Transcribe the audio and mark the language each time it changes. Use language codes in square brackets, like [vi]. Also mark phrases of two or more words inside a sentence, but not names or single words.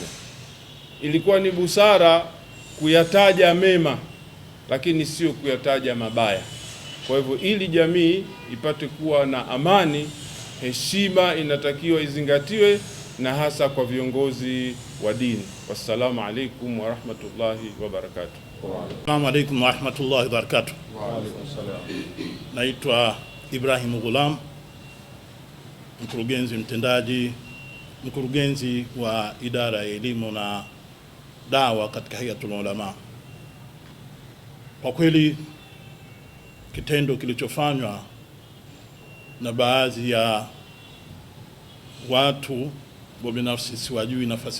[sw] Ilikuwa ni busara kuyataja mema, lakini sio kuyataja mabaya. Kwa hivyo ili jamii ipate kuwa na amani, heshima inatakiwa izingatiwe, na hasa kwa viongozi wa dini. [ar] والسلام عليكم ورحمة الله وبركاته. السلام عليكم ورحمة الله وبركاته. [sw] Naitwa Ibrahim Ghulam, mkurugenzi wa idara ya elimu na dawa katika Hayatul Ulama. Kwa kweli kitendo kilichofanywa na baadhi ya watu wa binafsi, siwajui nafasi